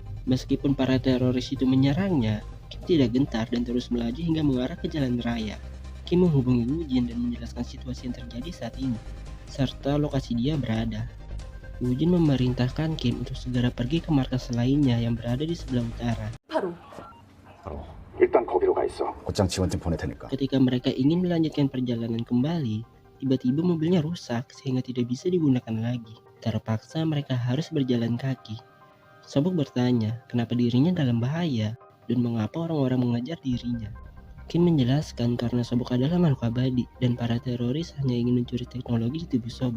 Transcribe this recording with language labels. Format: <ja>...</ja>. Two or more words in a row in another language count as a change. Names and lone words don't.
<id>Meskipun para teroris itu menyerangnya, Kim tidak gentar dan terus melaju hingga mengarah ke jalan raya. Kim menghubungi Woo-jin dan menjelaskan situasi yang terjadi saat ini, serta lokasi dia berada. Woo-jin memerintahkan Kim untuk segera pergi ke markas lainnya yang berada di sebelah utara.</id> <ko>바로 일단 거기로 가 있어. 곧장 지원팀 보낼 테니까.</ko> <id>Ketika mereka ingin melanjutkan perjalanan kembali, tiba-tiba mobilnya rusak sehingga tidak bisa digunakan lagi. Terpaksa mereka harus berjalan kaki. Sobok bertanya kenapa dirinya dalam bahaya dan mengapa orang-orang mengejar dirinya. Kim menjelaskan karena Sobok adalah makhluk abadi dan para teroris hanya ingin mencuri teknologi di tubuh Sobok.</id>